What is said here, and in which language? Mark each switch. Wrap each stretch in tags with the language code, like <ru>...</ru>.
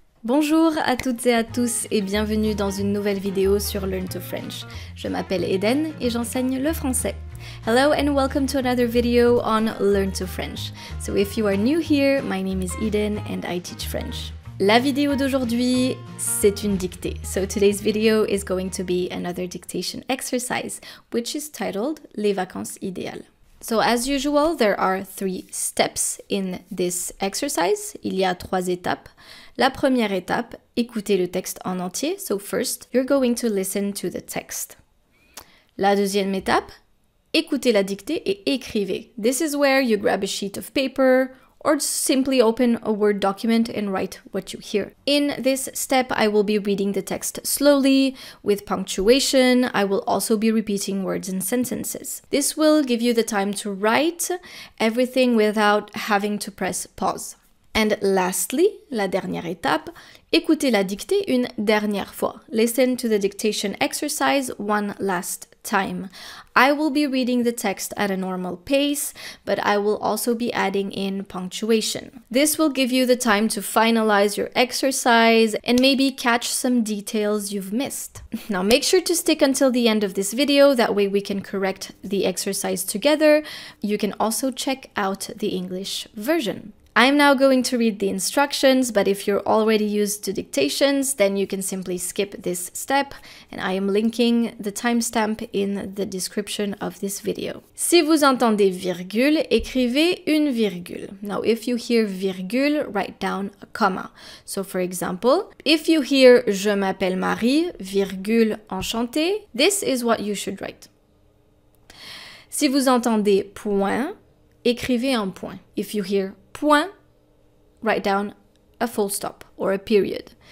<fr>Bonjour à toutes et à tous et bienvenue dans une nouvelle vidéo sur Learn to French. Je m'appelle Eden et j'enseigne le français.</fr> <en>Hello and welcome to another video on Learn to French. So if you are new here, my name is Eden and I teach French.</en> <fr>La vidéo d'aujourd'hui, c'est une dictée.</fr> <en>So today's video is going to be another dictation exercise, which is titled Les vacances idéales. So as usual, there are 3 steps in this exercise.</en> <fr>Il y a 3 étapes. La première étape, écoutez le texte en entier.</fr> <en>So first, you're going to listen to the text.</en> <fr>La deuxième étape, écoutez la dictée et écrivez.</fr> <en>This is where you grab a sheet of paper or simply open a Word document and write what you hear. In this step, I will be reading the text slowly, with punctuation. I will also be repeating words and sentences. This will give you the time to write everything without having to press pause. And lastly,</en> <fr>la dernière étape, écoutez la dictée une dernière fois.</fr> <en>Listen to the dictation exercise one last time. I will be reading the text at a normal pace, but I will also be adding in punctuation. This will give you the time to finalize your exercise and maybe catch some details you've missed. Now make sure to stick until the end of this video, that way we can correct the exercise together. You can also check out the English version. I'm now going to read the instructions, but if you're already used to dictations, then you can simply skip this step, and I am linking the timestamp in the description of this video.</en> <fr>Si vous entendez virgule, écrivez une virgule.</fr> <en>Now, if you hear virgule, write down a comma. So, for example, if you hear</en> <fr>Je m'appelle Marie, virgule enchanté,</fr> <en>this is what you should write.</en> <fr>Si vous entendez point, écrivez un point.</fr> <en>If you hear point, write down a full stop or a period.</en>